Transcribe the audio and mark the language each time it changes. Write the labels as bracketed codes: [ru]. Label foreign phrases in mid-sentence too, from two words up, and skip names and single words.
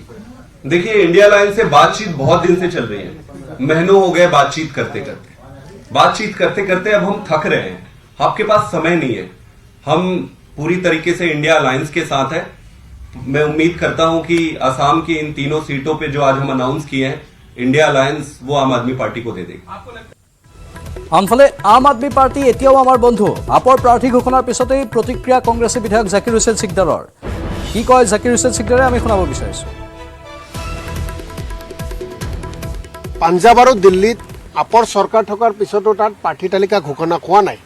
[hi] देखिए, इंडिया अलायंस से बातचीत बहुत दिन से चल रही है, महीनों हो गए बातचीत करते करते अब हम थक रहे हैं। आपके पास समय नहीं है। हम पूरी तरीके से इंडिया अलायंस के साथ है। मैं उम्मीद करता हूं कि असम की इन 3 सीटों पे जो आज हम अनाउंस किए हैं, इंडिया अलायंस वो आम आदमी पार्टी को दे देगी। [as] আনফালে আম আদমী পাৰ্টি এতিয়াও আমাৰ বন্ধু। আপৰ প্ৰাৰ্থী ঘোষণাৰ পিছতেই প্ৰতিক্ৰিয়া কংগ্ৰেছী বিধায়ক জাকিৰ হুছেইন সিকদাৰৰ। কি কয় জাকিৰ হুছেইন সিকদাৰে আমি শুনাব বিচাৰিছোঁ। পাঞ্জাব আৰু দিল্লীত আপৰ চৰকাৰ থকাৰ পিছতো তাত প্ৰাৰ্থী তালিকা ঘোষণা হোৱা নাই।